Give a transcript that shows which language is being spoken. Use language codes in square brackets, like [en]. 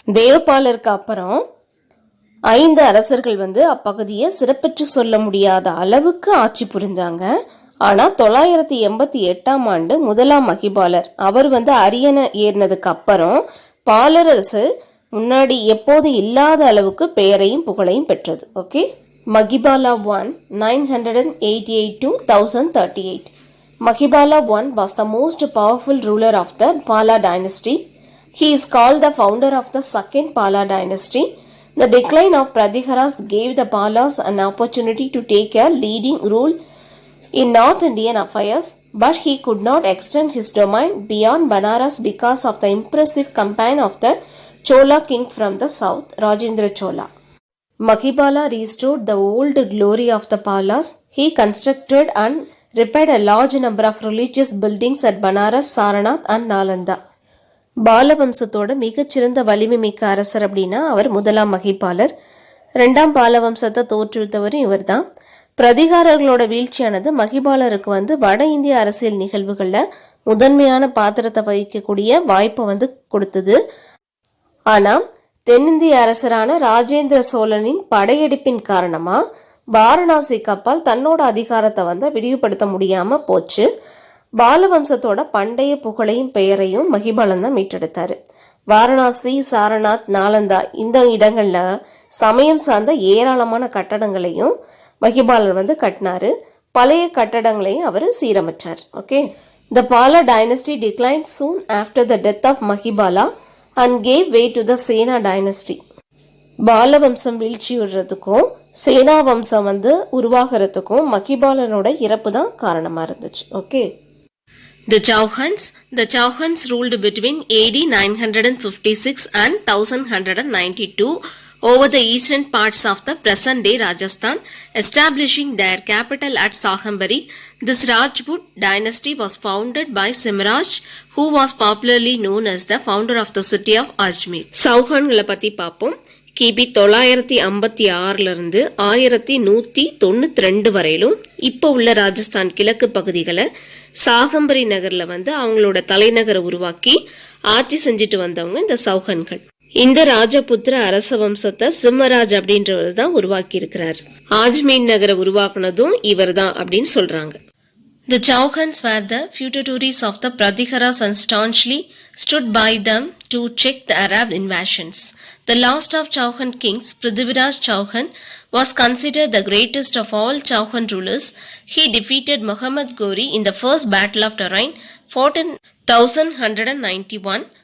[ta] தேவபாலருக்கு அப்புறம் 5 அரசர்கள் வந்து அப்பகுதியை சிறப்பிச்சு சொல்ல முடியாத அளவுக்கு ஆட்சி புரிந்தாங்க. ஆனா 988ஆம் ஆண்டு முதலாம் மகிபாலர் அவர் வந்து அரியணை ஏறினதுக்கு அப்புறம் பாலரசு முன்னாடி எப்போது இல்லாத அளவுக்கு பெயரையும் புகழையும் பெற்றது. [en] Okay, Mahibala I 988 to 1038. Mahibala I was the most powerful ruler of the Pala dynasty. He is called the founder of the second Pala dynasty. The decline of Prathiharas gave the Palas an opportunity to take a leading role in North Indian affairs, but he could not extend his domain beyond Banaras because of the impressive campaign of the Chola king from the south, Rajendra Chola. Mahibala restored the old glory of the Palas. He constructed and repaired a large number of religious buildings at Banaras, Saranath and Nalanda. [ta] பாலவம்சத்தோட மிகச்சிறந்த வலிமை மிக்க அரசர் அப்படின்னா அவர் முதலாம் மகிபாலர். 2ஆம் பாலவம்சத்தை தோற்றுவித்தவரும் இவர் தான். பிரதிகாரர்களோட வீழ்ச்சியானது மகிபாலருக்கு வந்து வட இந்திய அரசியல் நிகழ்வுகள்ல முதன்மையான பாத்திரத்தை வகிக்கக்கூடிய வாய்ப்பை வந்து கொடுத்தது. ஆனா தென்னிந்திய அரசரான ராஜேந்திர சோழனின் படையெடுப்பின் காரணமா வாரணாசி கப்பால் தன்னோட அதிகாரத்தை வந்து விரிவுபடுத்த முடியாம போச்சு. பாலவம்சத்தோட பண்டைய புகழையும் பெயரையும் மகிபாலன் தான் மீட்டெடுத்தாரு. வாரணாசி, சாரநாத், நாலந்தா இந்த இடங்கள்ல சமயம் சார்ந்த ஏராளமான கட்டடங்களையும் மகிபாலன் வந்து கட்டினாரு. பழைய கட்டடங்களையும் அவர் சீரமைச்சார். [en] Okay, The Pala dynasty declined soon after the death of Mahibala and gave way to the Sena dynasty. [ta] பால வம்சம் வீழ்ச்சி விடுறதுக்கும் சேனா வம்சம் உருவாகிறதுக்கும் மகிபாலனோட இறப்பு தான் காரணமா இருந்துச்சு. Okay, [en] The Chauhans ruled between AD 956 and 1192 over the eastern parts of the present-day Rajasthan, establishing their capital at Sahambari. This Rajput dynasty was founded by Simraj, who was popularly known as the founder of the city of Ajmer. [ta] சௌஹான்களை பத்தி பார்ப்போம். கிபி 956 1192 வரையிலும் இப்போ உள்ள ராஜஸ்தான் கிழக்கு பகுதிகளை சாகம்பரி நகர்ல அவங்களோட தலைநகரை உருவாக்கி ஆட்சி செஞ்சுட்டு வந்தவங்க இந்த சௌஹான்கள். இந்த ராஜபுத்திர அரச வம்சத்தை சிம்மராஜ் அப்படின்றவர் தான் உருவாக்கி இருக்கிறார். ஆஜ்மீர் நகரை உருவாக்குனதும் இவர் தான் அப்படின்னு சொல்றாங்க. [en] The Chauhans were the feudatories of the Pratikaras and staunchly stood by them to check the Arab invasions. The last of Chauhan kings, Prithviraj Chauhan, was considered the greatest of all Chauhan rulers. He defeated Muhammad Ghori in the first battle of Tarain, fought in 1191.